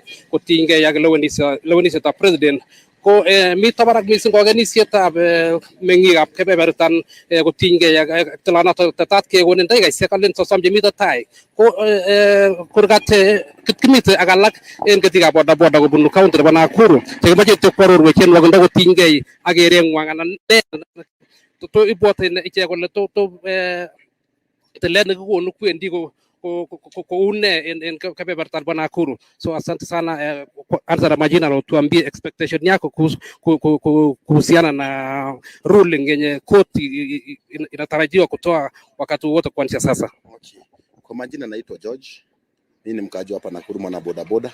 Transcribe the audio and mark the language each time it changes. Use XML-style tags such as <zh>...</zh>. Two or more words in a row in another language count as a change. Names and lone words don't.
<kln>kotinygei ak lewenisietab president ko mito barak missing kokenisietab meng'ikab kebebertan kotinygei ak tilanoto tetat kekonin dakikaishek alen 30 chemito tai ko Kurgat kimite ak alak en ketikab bodaboda kobunu county nebo Nakuru chekimoche kwarorwech en wakindo kotinygei ak kereng'wang anan to ibwote ichek kole to tilet nekikonu kwendi koune en kebebertan bo Nakuru.</kln> <sw>So asante sana anza na majina na tuambie expectation yako kuhusiana na ruling yenye koti inatarajiwa kutoa wakati wote kuanzia sasa. Okay. Kwa majina naitwa George. Mimi ni mkaaji hapa Nakuru, mwana bodaboda.</sw>